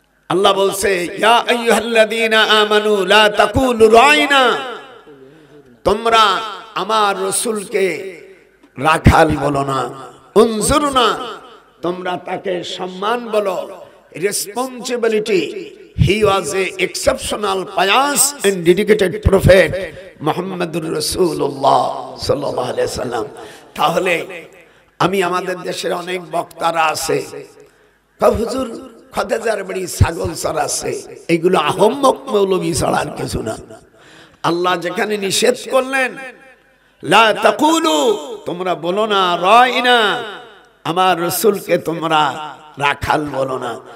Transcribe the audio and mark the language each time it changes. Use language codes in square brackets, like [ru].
[bn] আল্লাহ বলছে, [ar] ইয়া আইয়ুহাল্লাযীনা আমানু লা তাকুলু রাইনা, [bn] তোমরা আমার রাসূলকে রাখাল বলো না, উনজুরনা, তোমরা তাকে সম্মান বলো। Responsibility. [en] He was a exceptional, pious and dedicated prophet, Muhammadur Rasulullah sallallahu alaihi wasallam. [bn] তাহলে আমি আমাদের দেশের অনেক বক্তারা আছে, হুজুর খতেজার বাড়ি ছাগল চড়াচ্ছে, এইগুলো আহম্মক মৌলবী ছাড়ার কিছু না। আল্লাহ যেখানে নিষেধ করলেন, [ar] লা তাকুলু, [bn] তোমরা বলো না রাইনা, আমার রাসূলকে তোমরা রাখাল বলো না।